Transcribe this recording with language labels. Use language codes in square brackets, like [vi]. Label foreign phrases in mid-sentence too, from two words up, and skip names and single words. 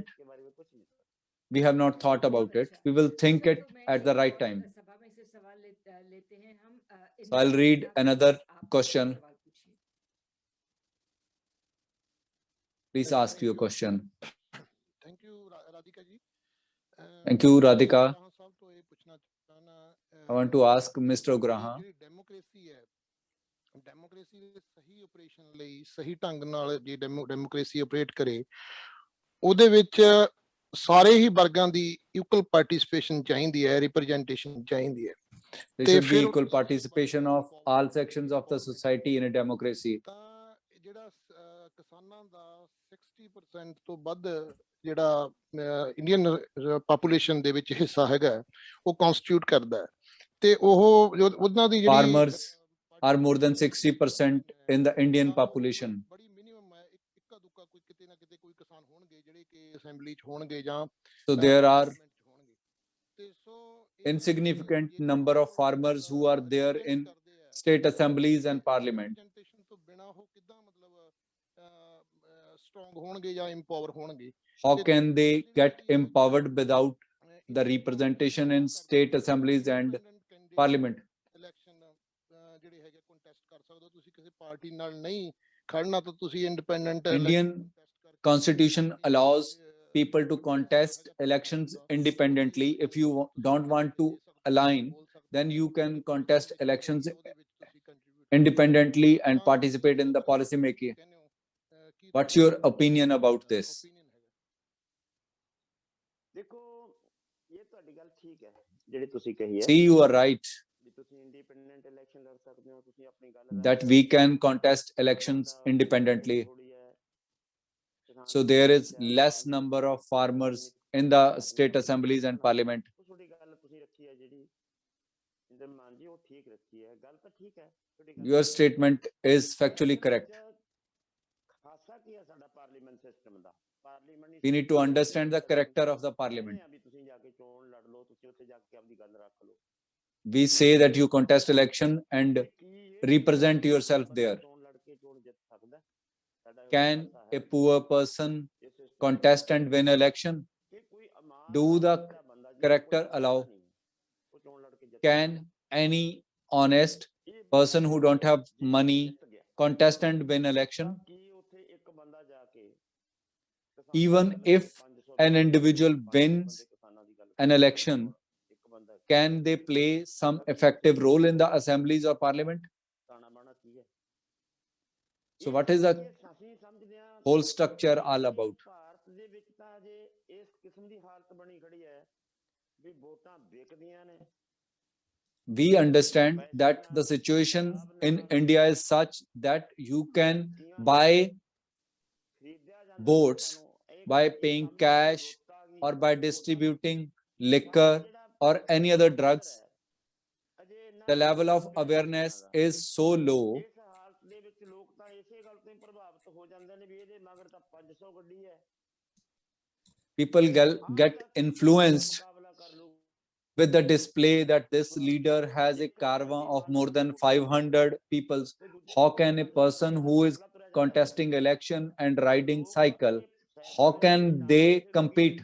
[en] We have not thought about it. We will think it at the right time. So I'll read another question. Please ask your question. Thank you, Radhika ji. Thank you, Radhika. [hi] Ugrahan साहब तो ये पूछना चाहना [en] I want to ask Mr. Ugrahan. [pa] ਜਿਹੜੀ ਡੈਮੋਕ੍ਰੇਸੀ ਹੈ ਡੈਮੋਕ੍ਰੇਸੀ ਦੇ ਸਹੀ ਆਪਰੇਸ਼ਨ ਲਈ ਸਹੀ ਢੰਗ ਨਾਲ ਜੇ [en] democracy operate [pa] ਕਰੇ ਉਹਦੇ ਵਿੱਚ ਸਾਰੇ ਹੀ ਵਰਗਾਂ ਦੀ [en] equal participation [pa] ਚਾਹੀਦੀ ਹੈ ਰਿਪਰੈਜ਼ੈਂਟੇਸ਼ਨ ਚਾਹੀਦੀ ਹੈ [en] There should be equal participation of all sections of the society in a democracy. [pa] ਤਾਂ ਜਿਹੜਾ ਕਿਸਾਨਾਂ ਦਾ 60% ਤੋਂ ਵੱਧ ਜਿਹੜਾ [en] Indian population [pa] ਦੇ ਵਿੱਚ ਹਿੱਸਾ ਹੈਗਾ ਉਹ ਕਨਸਟੀਟਿਊਟ ਕਰਦਾ ਹੈ ਤੇ ਉਹ ਉਹਨਾਂ ਦੀ ਜਿਹੜੀ [en] Farmers are more than 60% in the Indian population. [pa] ਬੜੀ ਮਿਨੀਮਮ ਹੈ ਇੱਕਾ ਦੁੱਕਾ ਕੋਈ ਕਿਤੇ ਨਾ ਕਿਤੇ ਕੋਈ ਕਿਸਾਨ ਹੋਣਗੇ ਜਿਹੜੇ ਕਿ ਅਸੈਂਬਲੀ 'ਚ ਹੋਣਗੇ ਜਾਂ [en] So there are [pa] ਤੇ ਸੋ [en] insignificant number of farmers who are there in state assemblies and parliament. [pa] representation ਤੋਂ ਬਿਨਾਂ ਉਹ ਕਿੱਦਾਂ ਮਤਲਬ ਸਟਰੋਂਗ ਹੋਣਗੇ ਜਾਂ ਇੰਪਾਵਰ ਹੋਣਗੇ [en] How can they get empowered without the representation in state assemblies and parliament? [pa] ਇਲੈਕਸ਼ਨ ਜਿਹੜੇ ਹੈਗੇ ਕੰਟੈਸਟ ਕਰ ਸਕਦੇ ਹੋ ਤੁਸੀਂ ਕਿਸੇ ਪਾਰਟੀ ਨਾਲ ਨਹੀਂ ਖੜਨਾ ਤਾਂ ਤੁਸੀਂ ਇੰਡੀਪੈਂਡੈਂਟ [en] Indian Constitution allows people to contest elections independently. If you don't want to align, then you can contest elections independently and participate in the policy making. What's your opinion about this? [pa] ਦੇਖੋ ਇਹ ਤੁਹਾਡੀ ਗੱਲ ਠੀਕ ਹੈ ਜਿਹੜੀ ਤੁਸੀਂ ਕਹੀ ਹੈ [en] See, you are right [pa] ਵੀ ਤੁਸੀਂ [en] independent election [pa] ਲੜ ਸਕਦੇ ਹੋ ਤੁਸੀਂ ਆਪਣੀ ਗੱਲ [en] that we can contest elections independently. So there is less number of farmers in the state assemblies and parliament. [pa] ਤੁਹਾਡੀ ਗੱਲ ਤੁਸੀਂ ਰੱਖੀ ਹੈ ਜਿਹੜੀ ਇੰਦਰ ਮਾਨ ਜੀ ਉਹ ਠੀਕ ਰੱਖੀ ਹੈ ਗੱਲ ਤਾਂ ਠੀਕ ਹੈ [en] Your statement is factually correct. [pa] ਖਾਸਾ ਕੀ ਹੈ ਸਾਡਾ [en] parliament system [pa] ਦਾ ਪਾਰਲੀਮੈਂਟ [en] We need to understand the character of the parliament. [pa] ਵੀ ਤੁਸੀਂ ਜਾ ਕੇ ਚੋਣ ਲੜ ਲਓ ਤੁਸੀਂ ਉੱਥੇ ਜਾ ਕੇ ਆਪਣੀ ਗੱਲ ਰੱਖ ਲਓ [en] We say that you contest election and represent yourself there. [pa] ਚੋਣ ਲੜ ਕੇ ਚੋਣ ਜਿੱਤ ਸਕਦਾ ਸਾਡਾ [en] Can a poor person contest and win election? Do the character allow? Can any honest person who don't have money contest and win election? Even if an individual wins an election, can they play some effective role in the assemblies or parliament? So what is the whole structure all about? [pa] ਭਾਰਤ ਦੇ ਵਿੱਚ ਤਾਂ ਜੇ ਇਸ ਕਿਸਮ ਦੀ ਹਾਲਤ ਬਣੀ ਖੜੀ ਹੈ ਵੀ ਵੋਟਾਂ ਵਿਕਦੀਆਂ ਨੇ [en] We understand that the situation in India is such that you can buy votes by paying cash or by distributing liquor or any other drugs. The level of awareness is so low. [pa] ਇਸ ਹਾਲਤ ਦੇ ਵਿੱਚ ਲੋਕ ਤਾਂ ਇਸੇ ਗੱਲ ਤੋਂ ਹੀ ਪ੍ਰਭਾਵਿਤ ਹੋ ਜਾਂਦੇ ਨੇ ਵੀ ਇਹਦੇ ਮਗਰ ਤਾਂ 500 ਗੱਡੀ ਹੈ [en] People get influenced with the display that this leader has a caravan of more than 500 people. How can a person who is contesting election and riding cycle, how can they compete?